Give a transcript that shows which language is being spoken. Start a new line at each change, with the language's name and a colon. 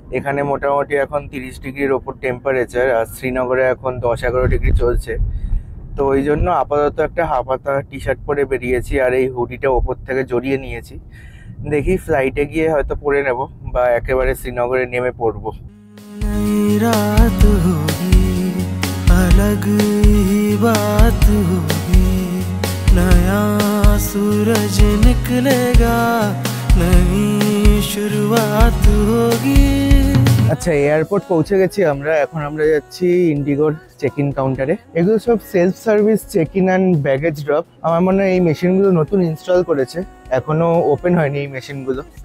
Bangla: এখানে মোটামুটি এখন 30 ডিগ্রির ওপর টেম্পারেচার, আর শ্রীনগরে এখন 10-11 ডিগ্রি চলছে। তো ওই জন্য আপাতত একটা হাফাতা টি শার্ট পরে বেরিয়েছি, আর এই হুডিটা ওপর থেকে জড়িয়ে নিয়েছি। দেখি ফ্লাইটে গিয়ে হয়তো পরে নেব, বা একেবারে শ্রীনগরে নেমে পড়বো।
Hindi: রাত হোগি अलग ही बात होगी, नया सूरज निकलेगा, नई शुरुआत होगी।
Bangla: আচ্ছা, এয়ারপোর্ট পৌঁছে গেছি আমরা। এখন আমরা যাচ্ছি ইন্ডিগোর চেক ইন কাউন্টারে। এগুলো সব self service check in and baggage drop. আমার মনে হয় এই মেশিনগুলো নতুন ইনস্টল করেছে, এখনো ওপেন হয়নি এই মেশিনগুলো।